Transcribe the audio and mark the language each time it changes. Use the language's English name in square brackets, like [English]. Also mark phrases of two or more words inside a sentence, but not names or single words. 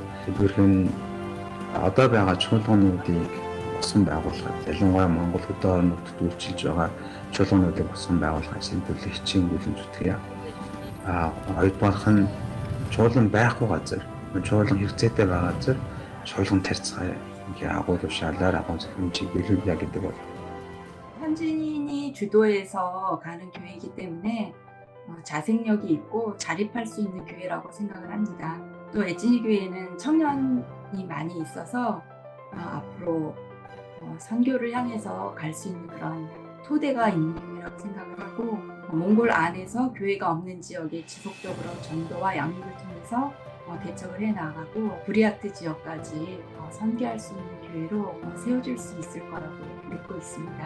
[Mongolian] Өөрхөн одоо байгаа чуулгануудыг босон байгуулахад ялангуяа Монгол хөдөө орон нутгад үйлчилж байгаа чуулгануудыг босон байгуулахад сэтгүүл хичээн бүлээн зүтгэе. Хоёрдугаарх нь чуулган байхгүй газар, чуулган хэрэгцээтэй байгаа газар чуулган тарьцгаа ингээ агуул ушаалаар агуул зөвхөн биелүүлнэ гэдэг бол [Korean] 현지인이 주도해서 가는 교회이기 때문에 자생력이 있고 자립할 수 있는 교회라고 생각을 합니다. 또 에지니 교회는 청년이 많이 있어서 앞으로 선교를 향해서 갈 수 있는 그런 토대가 있는 생각을 하고 몽골 안에서 교회가 없는 지역에 지속적으로 전도와 양육을 통해서 대척을 해나가고 부리아트 지역까지 선교할 수 있는 교회로 세워질 수 있을 거라고 믿고 있습니다.